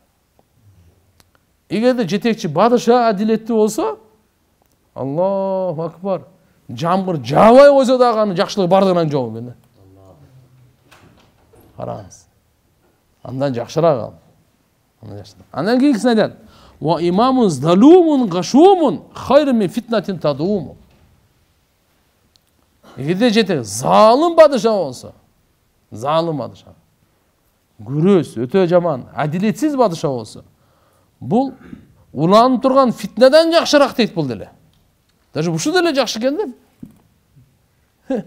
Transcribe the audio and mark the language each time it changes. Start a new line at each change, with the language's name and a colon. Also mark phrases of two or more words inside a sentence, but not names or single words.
Kyrgyz: Эгерде жетекчи бадыша адилеттүү болсо,
Arabic: الله أكبر.
Kyrgyz: Жамгыр жаабай койсо дагы анын жакшылыгы бардыгынан жок экен. Караңыз. Андан жакшыраак ал. Андан кийинкисин айтат.
Arabic: وإمام ظلوم غشوم خير من فتنة تدوم.
Kyrgyz: Эгерде жетек залым падыша болсо, залым падыша. Күрөс өтө жаман, адилетсиз падыша болсо, бул уланып турган фитнеден жакшыраак дейт бул деле. Даже ушул деле жакшы экен да.